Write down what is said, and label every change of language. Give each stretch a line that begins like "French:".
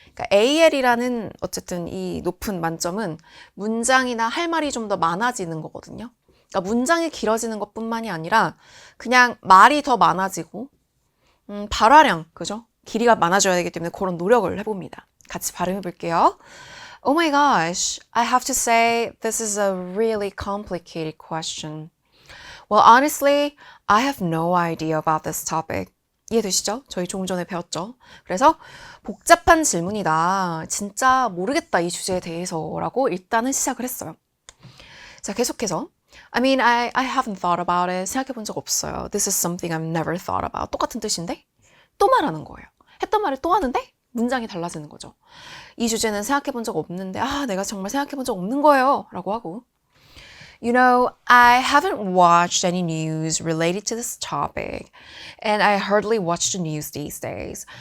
Korean: 그러니까 AL이라는 어쨌든 이 높은 만점은 문장이나 할 말이 좀 더 많아지는 거거든요. 그러니까 문장이 길어지는 것뿐만이 아니라 그냥 말이 더 많아지고 발화량, 그죠? 길이가 많아져야 되기 때문에 그런 노력을 해봅니다. 같이 발음해 볼게요.
English: Oh my gosh, I have to say this is a really complicated question. Well, honestly, I have no idea about this topic.
Korean: 이해되시죠? 저희 조금 전에 배웠죠? 그래서 복잡한 질문이다. 진짜 모르겠다, 이 주제에 대해서 라고 일단은 시작을 했어요. 자, 계속해서
English: I mean, I haven't thought about it.
Korean: 생각해 본 적 없어요.
English: This is something I've never thought about.
Korean: 똑같은 뜻인데 또 말하는 거예요. 했던 말을 또 하는데 문장이 달라지는 거죠. 이 주제는 생각해 본 적 없는데 내가 정말 생각해 본 적 없는 거예요. 라고 하고
English: You know, I haven't watched any news related to this topic and I hardly watch the news these days.